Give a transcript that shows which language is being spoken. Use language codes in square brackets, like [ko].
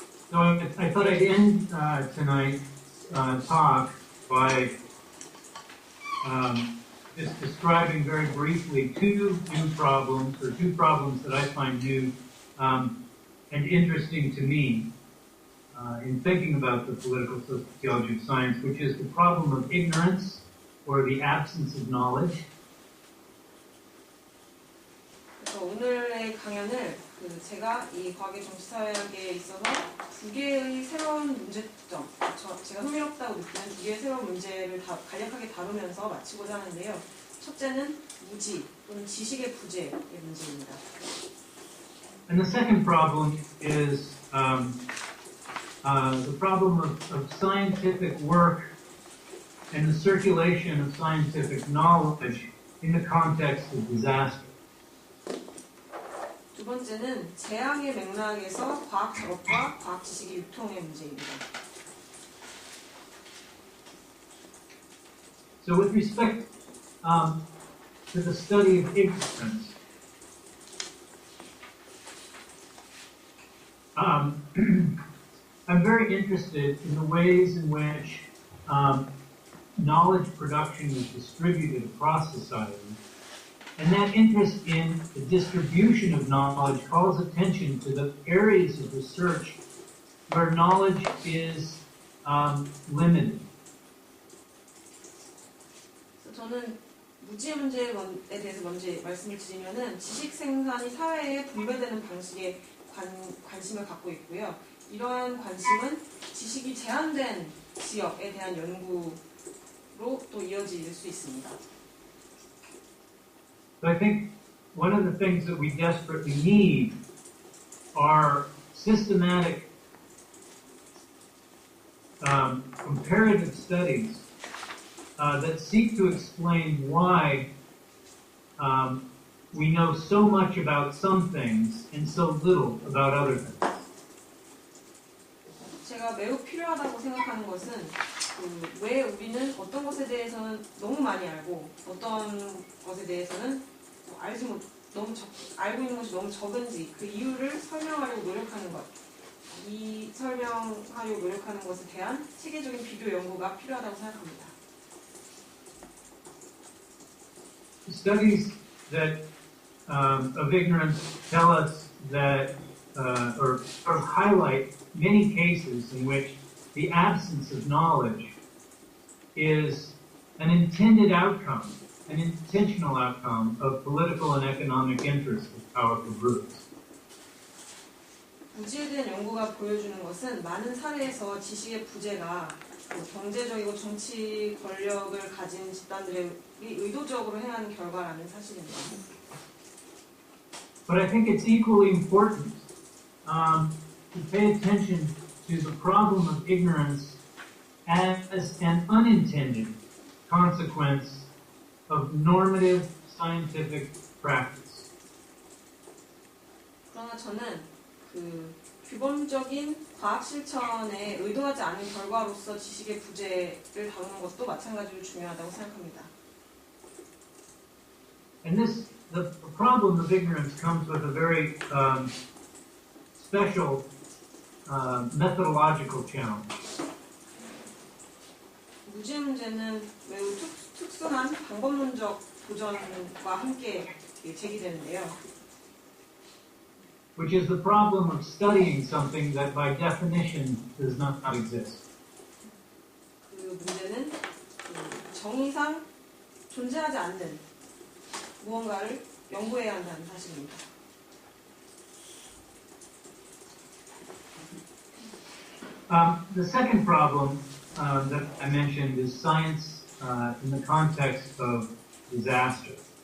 [en] So I thought I'd end tonight's talk by just describing very briefly two new problems, or two problems that I find new and interesting to me in thinking about the political sociology of science, which is the problem of ignorance, or the absence of knowledge. [ko] 그래서 오늘의 강연을 제가 이 과학의 정치사회학에 있어서 두 개의 새로운 문제점, 제가 흥미롭다고 느끼는 두 개의 새로운 문제를 간략하게 다루면서 마치고자 하는데요. 첫째는 무지 또는 지식의 부재의 문제입니다. [en] And the second problem is the problem of scientific work and the circulation of scientific knowledge in the context of disaster. [ko] 두 번째는 재앙의 맥락에서 과학 작업과 과학 지식의 유통의 문제입니다. [en] So with respect to the study of ignorance, I'm very interested in the ways in which knowledge production is distributed across society. And that interest in the distribution of knowledge calls attention to the areas of research where knowledge is limited. [ko] 저는 무지 문제에 대해서 먼저 말씀을 드리면은 지식 생산이 사회에 분배되는 방식에 관심을 갖고 있고요. 이러한 관심은 지식이 제한된 지역에 대한 연구로 또 이어질 수 있습니다. [en] So I think one of the things that we desperately need are systematic comparative studies that seek to explain why we know so much about some things and so little about other things. [ko] 제가 매우 필요하다고 생각하는 것은 왜 우리는 어떤 것에 대해서는 너무 많이 알고 어떤 것에 대해서는 알고 있는 것이 너무 적은지 그 이유를 설명하려고 노력하는 것. 이 설명하려고 노력하는 것에 대한 체계적인 비교 연구가 필요하다고 생각합니다. [en] Studies that of ignorance tell us that or highlight many cases in which the absence of knowledge is an intended outcome, an intentional outcome of political and economic interests of powerful groups. [ko] 무지에 대한 연구가 보여주는 것은 많은 사례에서 지식의 부재가 경제적이고 정치 권력을 가진 집단들이 의도적으로 행한 결과라는 사실입니다. [en] But I think it's equally important to pay attention to the problem of ignorance as an unintended consequence of normative scientific practice. [ko] 그러나 저는 규범적인 과학 실천에 의도하지 않은 결과로서 지식의 부재를 다루는 것도 마찬가지로 중요하다고 생각합니다. [en] And the problem of ignorance comes with a very special methodological challenge. [ko] 무지의 문제는 매우 특수한 방법론적 도전과 함께 제기되는데요. [en] Which is the problem of studying something that by definition does not exist. [ko] 그 문제는 정의상 존재하지 않는 무언가를 연구해야 한다는 사실입니다. [en] The second problem that I mentioned is science in the context of disaster.